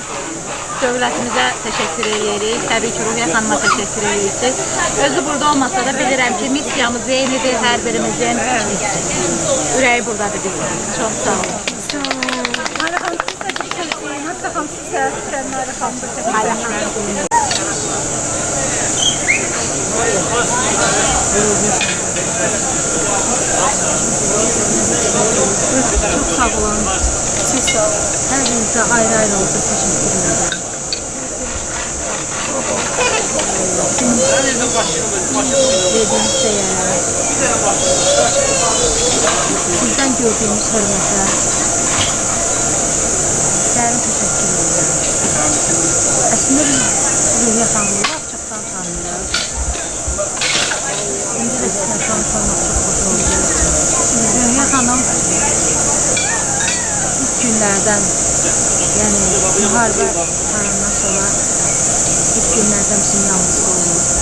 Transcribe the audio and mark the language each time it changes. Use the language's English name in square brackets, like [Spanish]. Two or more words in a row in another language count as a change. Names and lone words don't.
[Azerbaijani] Dövlətimizə təşəkkür edirik, təbii ki, Ruhiyyə xanıma təşəkkür edirik. Özü burada olmasa da bilirəm ki, missiyamız eynidir, hər birimizin ürəyi buradadır bizdən. Çox sağ olun. Nailə xanım, siz də bir söz deyin, Hacı xanım, siz də Nailə xanım da təşəkkür edin. Çok sağ olun. Siz sağ olun. Her birinizə ayrı-ayrı oldu. [Turkish] Teşekkür ederim. Verdiğiniz değerler, sizden gördüğümüz hürmete dərin teşekkür ederim. [Azerbaijani] Aslında biz Ruhiyyə xanımı çoxdan tanıyırıq. İndi də sizinlə tanış olmaq çox xoş oldu. Ruhiyyə xanım ilk günlərdən, yəni müharibə tarandan sonra ilk günlərdən bizim yanımızda oldu.